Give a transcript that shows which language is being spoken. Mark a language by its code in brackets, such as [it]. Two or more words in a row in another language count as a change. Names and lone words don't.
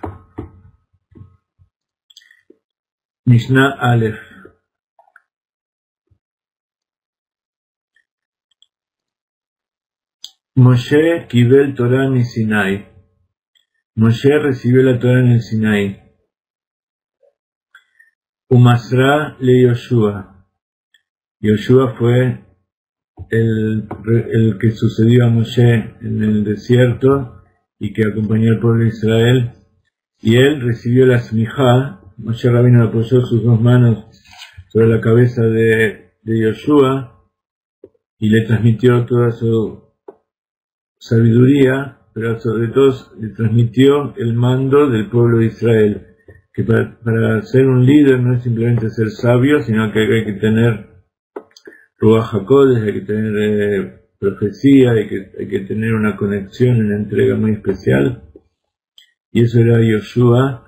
[he] משנה א. משה קבל תורה מסיני. [es] Moshe recibió la Torah en el Sinai. [he] ומסרה ליהושע. [es] Yoshua fue el que sucedió a Moshe en el desierto y que acompañó al pueblo de Israel. Y él recibió la smijá. Moshe Rabino apoyó sus 2 manos sobre la cabeza de Yoshua y le transmitió toda su sabiduría, pero sobre todo le transmitió el mando del pueblo de Israel, que para ser un líder no es simplemente ser sabio, sino que hay que tener [he] רוח הקודש, [es] hay que tener profecía, hay que tener una conexión, una entrega muy especial, y eso era Yoshua.